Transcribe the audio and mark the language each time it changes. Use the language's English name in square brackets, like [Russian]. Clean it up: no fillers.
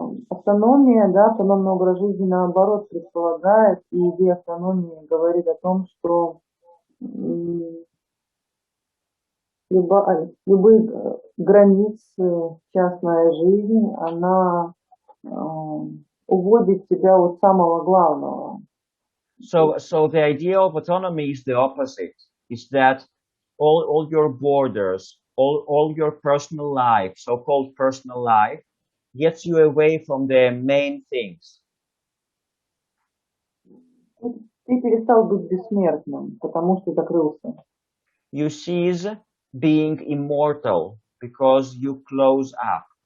[Russian] Автономия, да, автономный образ жизни наоборот предполагает, и идея автономии говорит о том, что любые границы, частная жизнь, она уводит тебя от самого главного. [English] So the idea of autonomy is the opposite. Is that all your borders, all your personal life, so-called personal life, gets you away from the main things. [Russian] Ты перестал быть бессмертным, потому что закрылся. [English] You cease being immortal because you close up.